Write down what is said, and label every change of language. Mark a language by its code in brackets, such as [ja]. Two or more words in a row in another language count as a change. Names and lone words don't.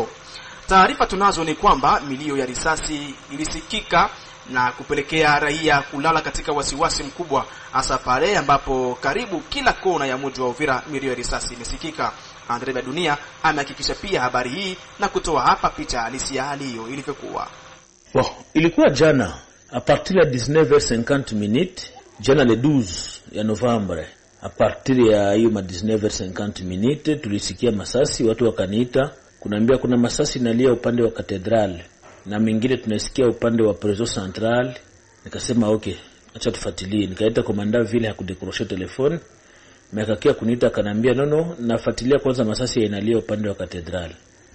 [sw] Taarifa tunazo ni kwamba milio ya risasi ilisikika na kupelekea raia kulala katika wasiwasi mkubwa, hasa pale ambapo karibu kila kona ya mji wa Uvira milio ya risasi imesikika. Andre Bedunia amehakikisha pia habari hii na kutoa hapa picha halisi ya hali hiyo ilivyokuwa. Ilikuwa jana [fr] a partir [sw] ya 19h50 jana le 12 ya Novembre, [fr] a partir [sw] ya hiyo 19h50 tulisikia masasi. Watu wakaniita kunaambia kuna masasi nalia upande wa Cathedral na mingine tunasikia upande wa Preso Central. Nikasema okay, acha tufuatilie. Nikaita komanda vile hakudekrosha telefoni, mekakia kuniita kanambia no nafuatilia kwanza masasi inalia upande wa Cathedral.